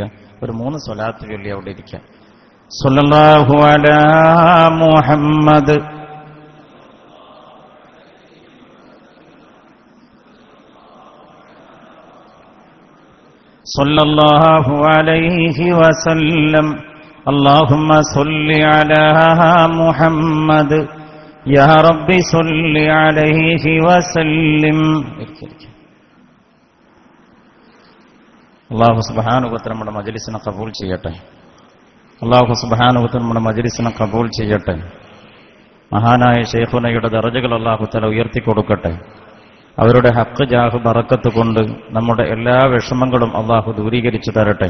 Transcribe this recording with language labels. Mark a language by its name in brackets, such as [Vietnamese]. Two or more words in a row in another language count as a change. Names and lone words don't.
[Malayalam] ഒരു 3 സ്വലാത്ത് ചൊല്ലി അവിടെ ഇരിക്കുക. [Arabic] صلى الله على محمد صلى الله عليه وسلم اللهم صل على محمد يا رب صل عليه وسلم. الله سبحانه وتعالى [Malayalam] നമ്മുടെ മജ്ലിസിനെ ഖബൂൽ ചെയ്യട്ടെ. മഹാനായ ശൈഖുനയുടെ ദറജകൾ [Arabic] الله تعالى [Malayalam] ഉയർത്തി കൊടുക്കട്ടെ. അവരുടെ ഹഖ് ജാഹ് ബറക്കത്ത് കൊണ്ട് നമ്മുടെ എല്ലാ വിഷമങ്ങളും അല്ലാഹു ദൂരീകരിച്ചു തരട്ടെ.